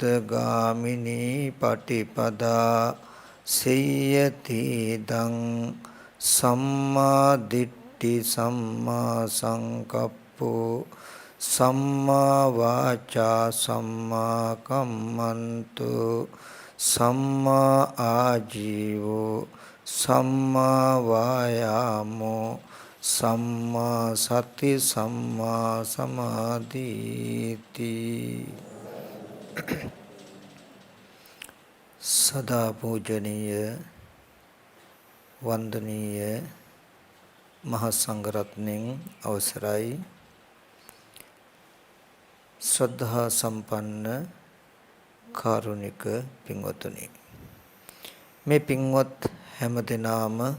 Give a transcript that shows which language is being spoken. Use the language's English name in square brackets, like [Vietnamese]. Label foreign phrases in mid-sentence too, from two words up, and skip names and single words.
[Pali] ගාමිනී පටිපදා සේයති දං සම්මා දිට්ඨි සම්මා සංකප්පෝ සම්මා වාචා සම්මා කම්මන්තු සම්මා ආජීවෝ සම්මා වායාමෝ සම්මා සති සම්මා සමාධිති [Sinhala] සදා පූජනීය වන්දනීය මහා සංඝරත්නයන් අවසරයි ශ්‍රද්ධා සම්පන්න කාරුණික පින්වතුනි මේ පින්වත් හැම දිනාම